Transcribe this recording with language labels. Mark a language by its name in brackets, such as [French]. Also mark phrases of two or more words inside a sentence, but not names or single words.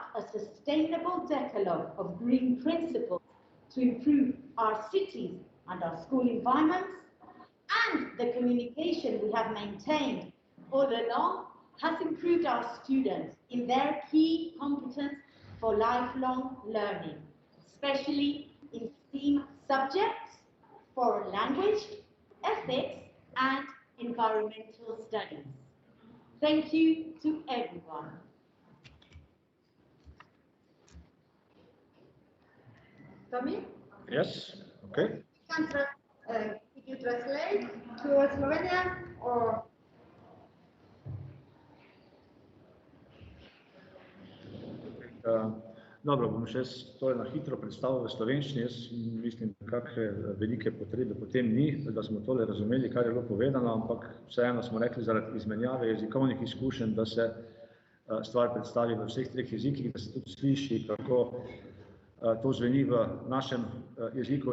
[English] a sustainable decalogue of green principles to improve our cities and our school environments, and the communication we have maintained all along has improved our students in their key competence for lifelong learning, especially in STEAM subjects, foreign language, ethics, and environmental studies. Thank you to everyone. Tommy? Yes, okay. Could you translate to Slovenian or? [Slovenian] Dobro, bom še to na hitro predstavil v slovenščini. Jaz mislim, kakšne velike potrebe potem ni, da smo tole razumeli, kar je bilo povedano, ampak vseeno smo rekli zaradi izmenjave jezikovnih izkušenj, da se stvar predstavi v vseh treh jezikih, da se tudi sliši, kako to zveni v našem jeziku.